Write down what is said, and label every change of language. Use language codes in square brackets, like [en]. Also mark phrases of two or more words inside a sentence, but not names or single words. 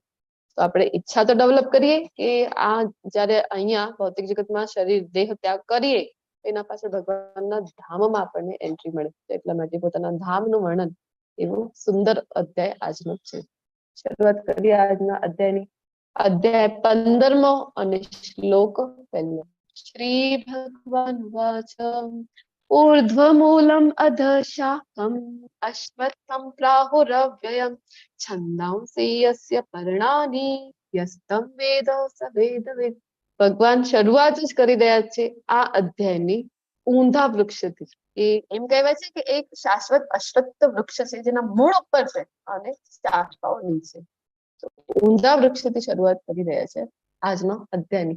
[gu] તો આપણે ઈચ્છા તો ડેવલપ કરીએ કે આ જયારે અહીંયા ભૌતિક જગતમાં શરીર દેહ ત્યાગ કરીએ એના પાછળ ભગવાનના ધામમાં આપણને એન્ટ્રી મળે. એટલા માટે પોતાના ધામનું વર્ણન એવું સુંદર અધ્યાય આજનો છે. શરૂઆત કરીએ આજના અધ્યાયની. અધ્યાય 15મો અને શ્લોક 1. [sa] श्री भगवान वाच ऊर्ध्वमूलम् अधशाखम् अश्वत्थं प्राहुरव्ययम् छन्दांसि यस्य पर्णानि यस्तं वेद स वेदवित्. [gu] ભગવાન શરૂઆત જ કરી રહ્યા છે આ અધ્યાયની ઊંધા વૃક્ષથી. એ એમ કહેવાય છે કે એક શાશ્વત અશ્વત્થ વૃક્ષ છે જેના મૂળ ઉપર છે અને શાખાઓ નીચે. તો ઊંધા વૃક્ષથી શરૂઆત કરી રહ્યા છે આજનો અધ્યાયની.